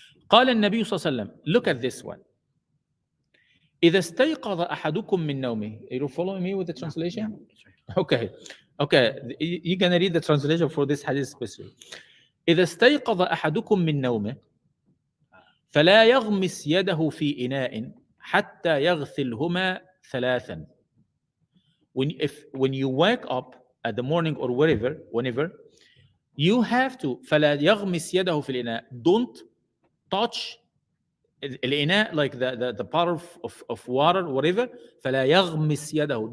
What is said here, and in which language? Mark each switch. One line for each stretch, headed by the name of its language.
Arabic: قال النبي صلى الله عليه وسلم,
English: look at this one.
Arabic: إذا استيقظ أحدكم من نومه.
English: You follow me with the translation? Okay. You're gonna read the translation for this hadith especially.
Arabic: إذا استيقظ أحدكم من نومه فلا يغمس يده في إناء حتى يغسلهما 3.
English: When you wake up at the morning or whenever, you have to
Arabic: فلا يغمس يده في الإناء.
English: Don't touch الإناء, like the pot of water, whatever.
Arabic: فلا يغمس يده.